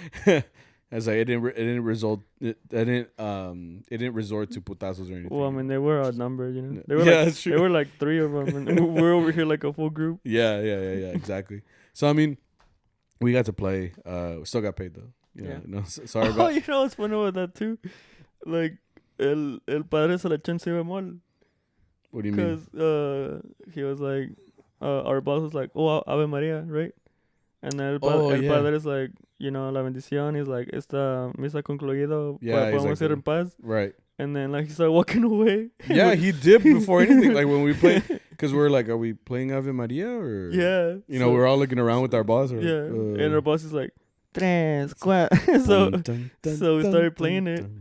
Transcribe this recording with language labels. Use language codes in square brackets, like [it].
[en] I was like, it didn't resort to putazos or anything. Well, I mean, they were outnumbered, you know. They were that's true. There were like 3 of them, and we're over here like a full group. Yeah, exactly. So I mean, we got to play. We still got paid though. Yeah. No, sorry about. Oh, you know what's funny about that too? Like, [es] el padre se la echó en si bemol. [en] What do you mean? Because he was like, our boss was like, "Oh, Ave Maria," right? And then el padre is like, you know, [es] la bendición. [en] He's like, [es] esta misa concluido. [en] Yeah, [es] podemos ir en paz. [en] Right. And then like he started walking away. Yeah, he dipped before anything. Like when we played, because we're like, are we playing Ave Maria or? Yeah. You know, we're all looking around with our boss. Or, and our boss is like, [es] tres, cuatro. [en] So we started playing it.